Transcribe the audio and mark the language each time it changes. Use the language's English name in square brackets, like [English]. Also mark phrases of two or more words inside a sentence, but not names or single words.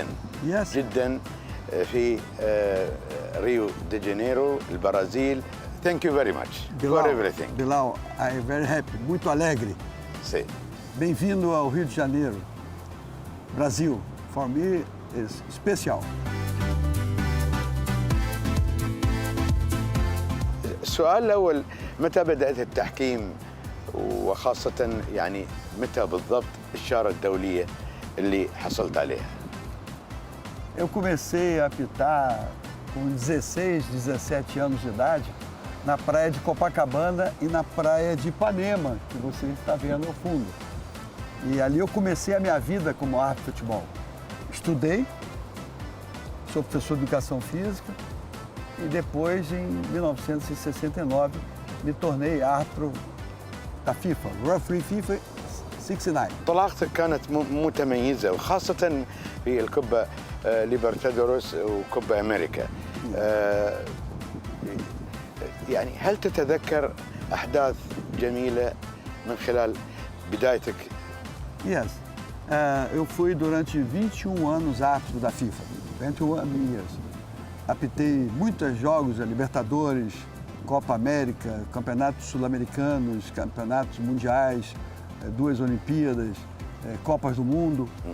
[English] Yes. [Arabic] جدا في ريو دي جانيرو البرازيل. [English] Thank you very much for everything. Bilal, I'm very happy, [Portuguese] muito alegre. Sim. Bem-vindo ao Rio de Janeiro, Brasil. [English] For me, is especial. [Arabic] السؤال الأول، متى بدأت التحكيم وخاصة يعني متى بالضبط الشارة الدولية اللي حصلت عليها؟ [Portuguese] Eu comecei a apitar com 16, 17 anos de idade na praia de Copacabana e na praia de Ipanema, que você está vendo ao fundo. E ali eu comecei a minha vida como árbitro de futebol. Estudei, sou professor de educação física e depois, em 1969, me tornei árbitro da FIFA, referee FIFA 69. [Arabic] طلعتك كانت متميزة وخاصة في الكوبا ليبرتادوروس وكوبا أمريكا. يعني هل تتذكر أحداث جميلة من خلال بدايتك؟ [English] Yes. [Portuguese] Eu fui durante 21 anos árbitro da FIFA, 21 years. Apitei muitos jogos, a Libertadores, Copa América, campeonatos sul-americanos, campeonatos mundiais, 2 Olimpíadas, Copas do Mundo.